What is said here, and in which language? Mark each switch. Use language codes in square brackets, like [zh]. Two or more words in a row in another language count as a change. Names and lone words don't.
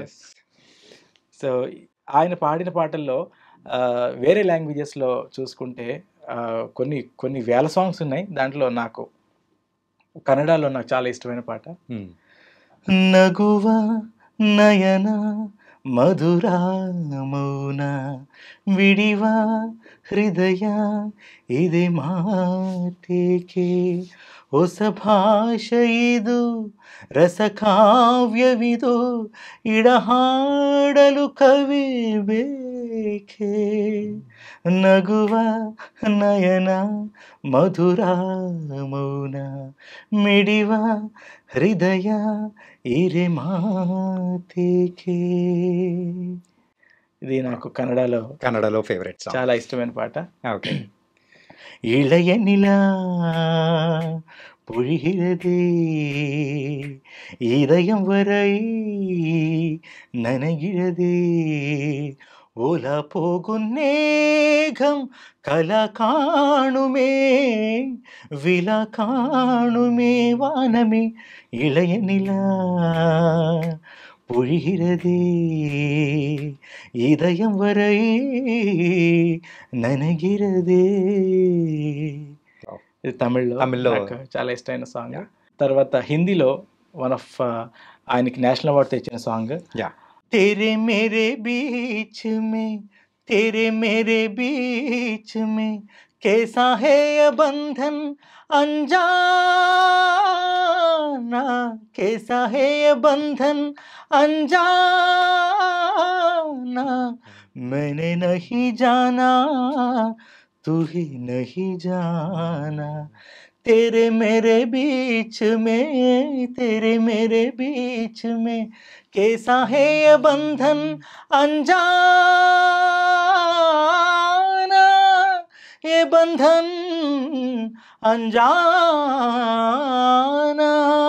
[te] సో ఆయన పాడిన పాటల్లో వేరే లాంగ్వేజెస్లో చూసుకుంటే కొన్ని వేల సాంగ్స్ ఉన్నాయి. దాంట్లో నాకు కన్నడలో నాకు చాలా ఇష్టమైన పాట [kn] ನಗುವ ನಯನ ಮಧುರ ಮೌನ ಮಿಡಿವ ಹೃದಯ ಇದೆ ಮಾತೇಕೆ ಹೊಸ ಭಾಷೆಯಿದು ರಸಕಾವ್ಯವಿದು ಇಡಹಾಡಲು ಕವಿ ಬೇಕೆ ನಗುವ ನಯನ ಮಧುರ ಮೌನ ಮಿಡಿವ ಹೃದಯ ಇರೆ ಮಾತೇಕೆ. [te] ఇది నాకు కన్నడలో [en] favourite song, [te] చాలా ఇష్టమైన పాట. ఓకే. [ta] இளைய நிலா பொழிகிறதே இதயம் வரை நனைகிறதே ஓலா போகும் நேகம் கலா காணுமே விழா காணுமே வானமே இளைய நிலா பொழிகிறதே இதயம் வரை ననగిరదే. [te] ఇది తమిళ్లో చాలా ఇష్టమైన సాంగ్. తర్వాత హిందీలో [en] one of [te] ఆయనకి [en] national award [te] తెచ్చిన సాంగ్ [hi] तेरे मेरे बीच में कैसा है ये बंधन अनजाना कैसा है ये बंधन अनजाना मैंने नहीं जाना तू ही नहीं जाना तेरे मेरे बीच में कैसा है ये बंधन अनजाना ये बंधन अनजाना.